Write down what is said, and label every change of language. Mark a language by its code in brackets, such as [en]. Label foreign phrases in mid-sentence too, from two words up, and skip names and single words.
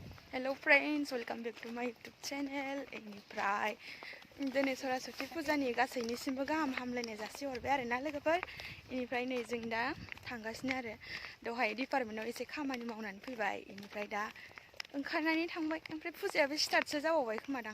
[en] Hello friends, welcome back to my YouTube channel. [brx] Iनिफ्राय दिनै सरस्वती फुजानि गासैनिसिमबो गाहाम हामलायनाय जासिहरबाय आरोना लोगोफोर। इनिफ्राय नै जों दा थांगासिनो आरो दहाय डिपार्टमेन्टाव एसे खामानि मावनानै फैबाय। इनिफ्राय दा ओंखारनानै थांबाय। ओमफ्राय फुजायाबो स्टार्टसो जाबावबाय खोमादां।